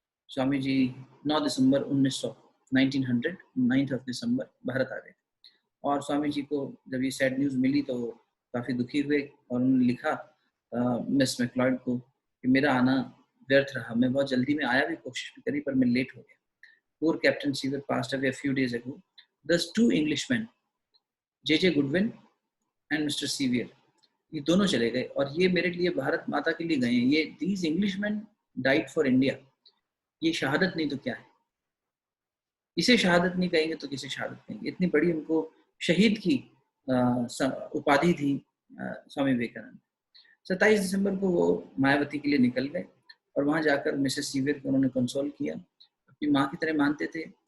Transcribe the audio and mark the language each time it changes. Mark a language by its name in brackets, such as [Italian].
[Hindi] स्वामी जी 9 दिसंबर 1900 9 दिसंबर भारत आ गए। और स्वामी जी को जब ये सैड न्यूज़ मिली तो काफ़ी दुखी हुए, और उन्होंने लिखा मिस मैक्लॉयड को कि मेरा आना व्यर्थ रहा, मैं बहुत जल्दी में आया भी, कोशिश भी करी, पर मैं लेट हो गया। [English] Poor Captain Seaver passed away a few days ago. Thus 2 Englishmen, J.J. Goodwin and Mr. [Hindi] Sevier, ये दोनों चले गए, और ये मेरे लिए भारत माता के लिए गए हैं। [English] ये these Englishmen died for India। [Hindi] ये शहादत नहीं तो क्या है? इसे शहादत नहीं कहेंगे तो किसे शहादत कहेंगे? इतनी बड़ी उनको शहीद की उपाधि थी स्वामी विवेकानंद। 27 दिसंबर को वो मायावती के लिए निकल गए, और वहां जाकर मिसेस सीवियर को उन्होंने कंसोल किया, अपनी माँ की तरह मानते थे।